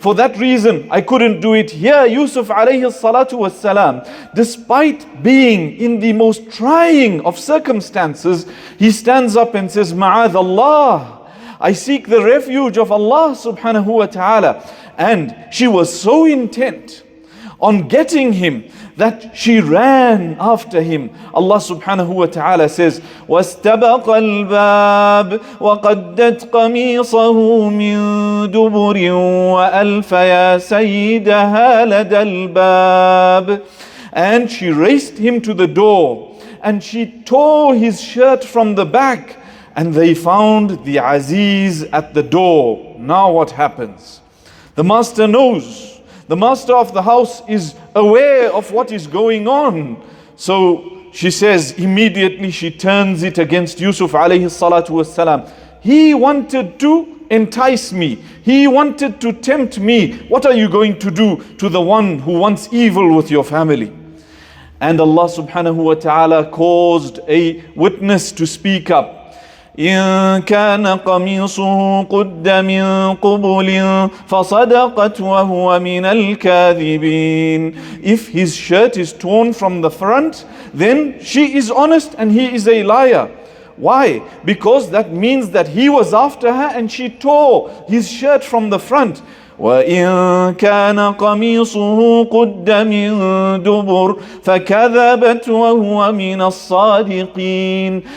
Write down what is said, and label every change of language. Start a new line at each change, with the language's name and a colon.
English: For that reason I couldn't do it. Here Yusuf alayhi salatu was salam, despite being in the most trying of circumstances, he stands up and says, Ma'adallah, I seek the refuge of Allah subhanahu wa ta'ala. And she was so intent on getting him that she ran after him.
Arabic: Allah subhanahu wa ta'ala says, وَاسْتَبَقَ الْبَابِ وَقَدَّتْ قَمِيصَهُ مِن دُبُرٍ وَأَلْفَ يَا سَيِّدَهَا لَدَى الْبَابِ.
English: And she raced him to the door, and she tore his shirt from the back, and they found the Aziz at the door. Now what happens? The master knows. The master of the house is aware of what is going on. So she says, immediately she turns it against Yusuf alayhi salatu wassalam. He wanted to entice me. He wanted to tempt me. What are you going to do to the one who wants evil with your family? And Allah subhanahu wa ta'ala caused a witness to speak up.
Arabic: إن كان قميصه قد من قبل فصدقت وهو من الكاذبين.
English: If his shirt is torn from the front, then she is honest and he is a liar. Why? Because that means that he was after her and she tore his shirt from the front.
Arabic: وَإِن كَانَ قَمِيصُهُ قُدَّ مِن دُبُرٍ فَكَذَبَتْ وَهُوَ مِنَ الصَّادِقِينَ.